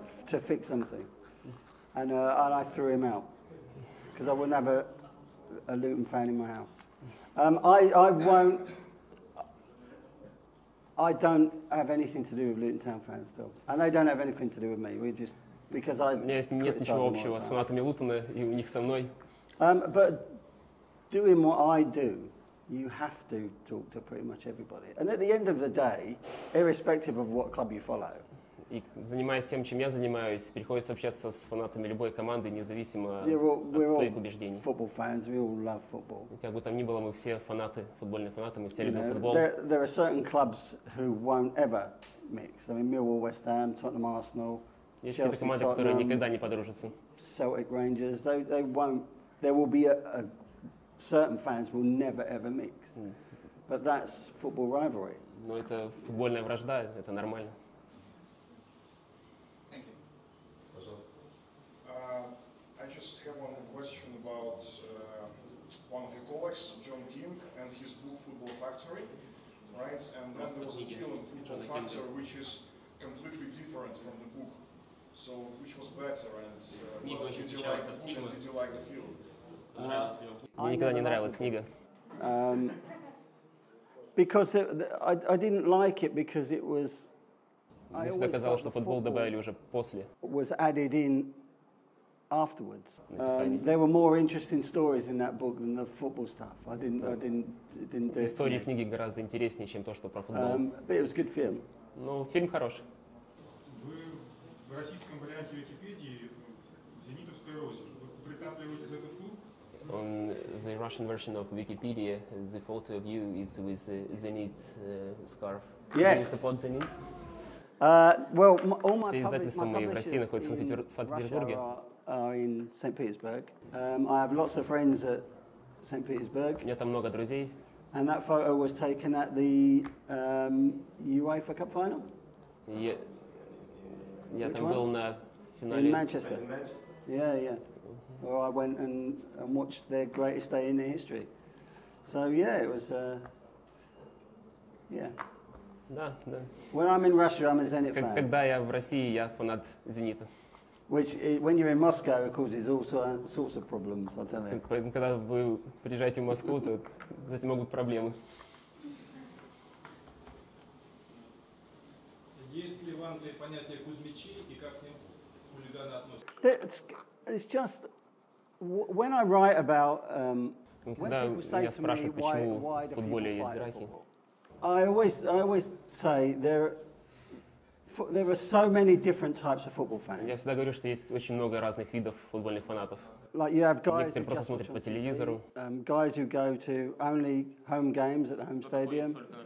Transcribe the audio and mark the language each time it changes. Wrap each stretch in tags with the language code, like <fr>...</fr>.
<en>To fix something, and I threw him out because I wouldn't have a Luton fan in my house. I don't have anything to do with Luton Town fans still, and they don't have anything to do with me. We just because I.</en> <ru>У меня нет ничего общего с фанатами Лутона и у них со мной.</ru> <en>But doing what I do, you have to talk to pretty much everybody. And at the end of the day, irrespective of what club you follow.</en> <ru>И занимаясь тем, чем я занимаюсь, приходится общаться с фанатами любой команды, независимо от своих убеждений.</ru> <en>Football fans, we all love football.</en> <ru>Как бы там ни было, мы все фанаты, футбольные фанаты, мы все любим футбол.</ru> <en>There are certain clubs who won't ever mix. I mean, Millwall, West Ham, Tottenham, Arsenal,</en> <ru>Есть какие-то команды, которые никогда не подружатся.</ru> <en>Celtic, Rangers, they won't. There will be certain fans will never ever mix. But that's football rivalry.</en> <ru>Но это футбольная вражда, это нормально.</ru> <en>I just have one question about one of your colleagues, John King, and his book Football Factory, right? And then there was a film, Football Factory, which is completely different from the book. So which was better, and</en> <ru>Книга очень</ru> <en>did you</en> <ru>отличалась от фильма.</ru> <en>did you like the film?</en> <ru>Мне никогда не нравилась книга.</ru> <en>Because I didn't like it because it was.</en> <ru>Мне всегда казалось, что футбол добавили уже после.</ru> <en>Was added in afterwards. There were more interesting stories in that book than the football stuff. I didn't do it.</en> <ru>Истории книги гораздо интереснее, чем то, что про футбол.</ru> <en>But it was a good film.</en> <ru>Ну, фильм хороший. Вы в российском варианте Википедии «Зенитовская Россия». Вы прикапливаетесь за этот клуб?</ru> <en>On the Russian version of Wikipedia, the photo of you is with a Zenit scarf. Yes. Do you support Zenit? Well, all my</en> <ru>Все издательства мои в России находятся в Санкт-Петербурге.</ru> <en>Are in St. Petersburg. I have lots of friends at St. Petersburg.</en> <ru>У меня там много друзей.</ru> <en>And that photo was taken at the UEFA Cup final.</en> <ru>Я там был на финале.</ru> <en>In Manchester. Yeah. Where I went and watched their greatest day in their history. So yeah, it was. Yeah.</en> <ru>Да.</ru> <en>When I'm in Russia, I'm a Zenit fan.</en> <ru>Когда я в России, я фанат Зенита.</ru> <en>Which, when you're in Moscow, causes all sorts of problems, I'll tell you.</en> <ru>Когда вы приезжаете в Москву, то с этим могут проблемы. Есть ли в Англии понятие кузьмичи и как к ним хулиганы относятся?</ru> <en>It's just when I write about</en> <ru>Когда меня спрашивают, почему в футболе есть драки,</ru> <en>I always say there are so many different types of football fans.</en> <ru>я всегда говорю, что есть очень много разных видов футбольных фанатов.</ru> <en>Like you have guys</en> <ru>Некоторые просто смотрят по телевизору.</ru> <en>Guys who go to only home games at the home stadium.</en>